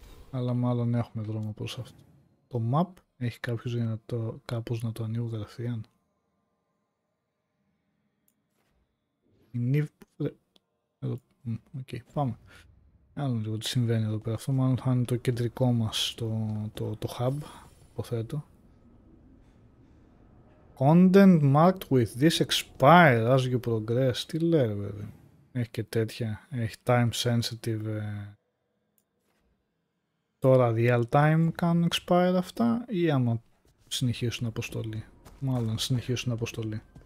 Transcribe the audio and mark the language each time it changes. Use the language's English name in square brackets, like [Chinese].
[Greek] Αλλά μάλλον έχουμε δρόμο προς αυτό. Το map έχει κάποιος για να το, κάπως να το ανοίγω κατευθείαν. Η Niv... Εδώ, okay, πάμε. Άλλο λίγο τι συμβαίνει εδώ πέρα. Αυτό μάλλον θα είναι το κεντρικό μας το hub, υποθέτω. [English] Content marked with this expire as you progress. [Greek] Τι λέει βέβαια. Έχει και τέτοια. Έχει time sensitive. Τώρα real time κάνουν expire αυτά ή άμα συνεχίσουν αποστολή. Μάλλον συνεχίσουν αποστολή.